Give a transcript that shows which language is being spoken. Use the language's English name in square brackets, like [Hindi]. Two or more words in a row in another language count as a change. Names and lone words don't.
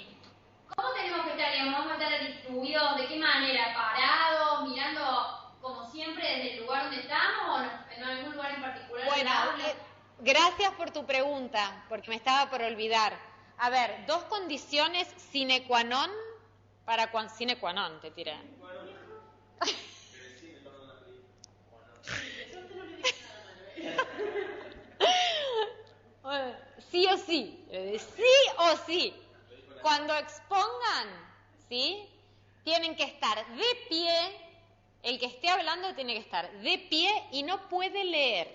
[Spanish] ¿Cómo tenemos que estar? ¿Vamos a estar distribuidos de qué manera? ¿Parados, mirando como siempre desde el lugar donde estamos o en algún lugar en particular? Bueno, gracias por tu pregunta, porque me estaba por olvidar. A ver, 2 condiciones [Latin] sine qua non sine qua non, [Spanish] te tiré. Sí o sí, sí o sí. Cuando expongan, ¿sí? Tienen que estar de pie, el que esté hablando tiene que estar de pie y no puede leer.